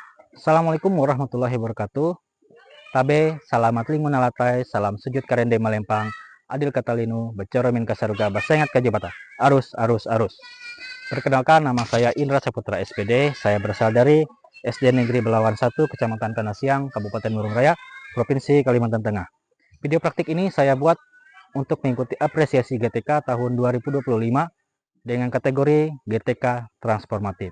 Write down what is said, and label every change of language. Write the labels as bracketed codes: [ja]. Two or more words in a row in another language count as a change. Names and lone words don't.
[ar] السلام عليكم ورحمة الله وبركاته. [nij] Tabe, salamat lingun alatai, salam sujud karende malempang, adil katalinu, becoro min kasaruga, basengat kajabata. Arus, arus, arus. [id] Perkenalkan, nama saya Indra Saputra SPD. Saya berasal dari SD Negeri Belawan 1, Kecamatan Kanasiang, Kabupaten Murung Raya, Provinsi Kalimantan Tengah. Video praktik ini saya buat untuk mengikuti apresiasi GTK tahun 2025 dengan kategori GTK Transformatif.